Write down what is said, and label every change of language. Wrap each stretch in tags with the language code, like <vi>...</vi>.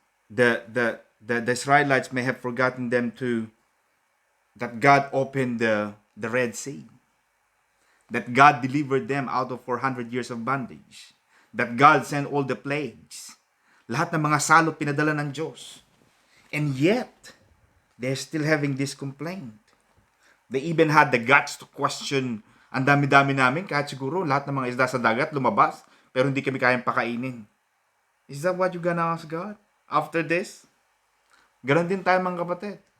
<en>The Israelites may have forgotten them that God opened the Red Sea. That God delivered them out of 400 years of bondage. That God sent all the plagues.</en> <tl>Lahat ng mga salot pinadala ng Diyos.</tl> <en>And yet, they're still having this complaint. They even had the guts to question,</en> <tl>ang dami-dami namin, kahit siguro lahat ng mga isda sa dagat lumabas, pero hindi kami kayang pakainin.</tl> <en>Is that what you gonna ask God after this?</en> <tl>Ganon din tayo mga kapatid.</tl>